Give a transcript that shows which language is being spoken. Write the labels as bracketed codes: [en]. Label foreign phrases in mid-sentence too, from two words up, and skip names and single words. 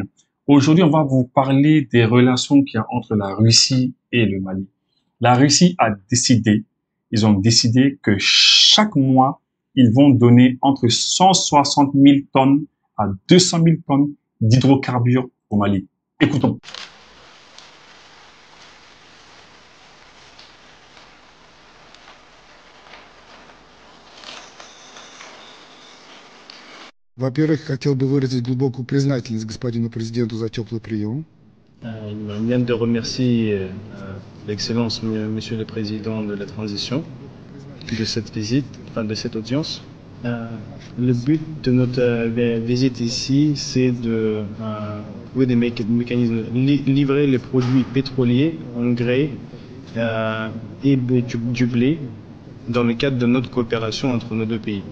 [fr] Aujourd'hui, on va vous parler des relations qu'il y a entre la Russie et le Mali. La Russie ils ont décidé que chaque mois, ils vont donner entre 160 000 tonnes à 200 000 tonnes d'hydrocarbures au Mali. Écoutons. [ru] Во-первых, хотел бы выразить глубокую признательность господину президенту за теплый прием. [fr] On vient de remercier l'Excellence, Monsieur le Président de la Transition, de cette visite, enfin de cette audience. Le but de notre visite ici, c'est de trouver des mécanismes, livrer les produits pétroliers, engrais et du blé dans le cadre de notre coopération entre nos deux pays.